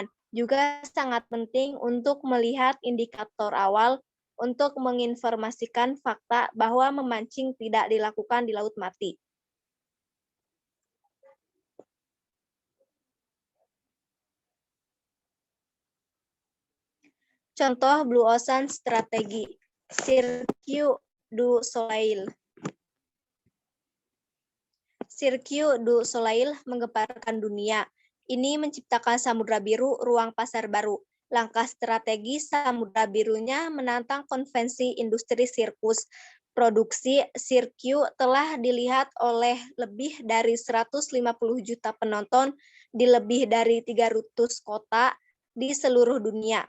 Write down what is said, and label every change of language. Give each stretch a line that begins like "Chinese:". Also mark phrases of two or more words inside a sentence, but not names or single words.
Indonesian: Juga sangat penting untuk melihat indikator awal untuk menginformasikan fakta bahwa memancing tidak dilakukan di laut mati. Contoh Blue Ocean Strategi. Cirque du Soleil. Cirque du Soleil menggemparkan dunia. Ini menciptakan samudra biru, ruang pasar baru. Langkah strategi samudra birunya menantang konvensi industri sirkus. Produksi Cirque telah dilihat oleh lebih dari 150 juta penonton di lebih dari 300 kota di seluruh dunia.